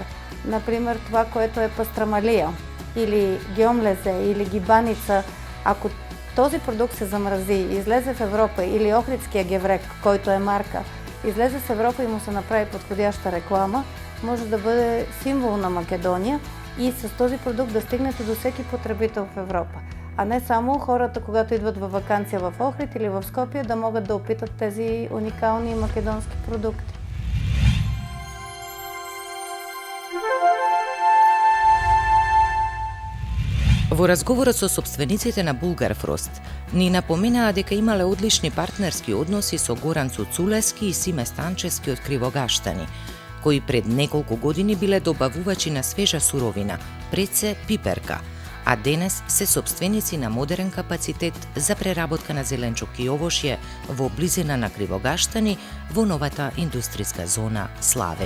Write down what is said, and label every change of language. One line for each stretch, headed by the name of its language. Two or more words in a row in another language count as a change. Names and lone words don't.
Bulgarian: Например, това, което е пастрамалия или гьомлезе или гибаница, ако този продукт се замрази и излезе в Европа, или охридския геврек, който е марка, излезе в Европа и му се направи подходяща реклама, може да бъде символ на Македония и с този продукт да стигнете до всеки потребител в Европа. а не само хората, когато идват във ваканция в Охрид или в Скопие, да могат да опитат тези уникални македонски продукти.
Macedonian: Во разговорот со собствениците на Булгарфрост, ни напоменаа дека имале одлични партнерски односи со Горан Цуцулески и Симе Станчевски од Кривогаштани, кои пред неколку години биле добавувачи на свежа суровина, пред се пиперка, а денес се собственици на модерен капацитет за преработка на зеленчук и овошје во близина на Кривогаштани во новата индустријска зона Славеј.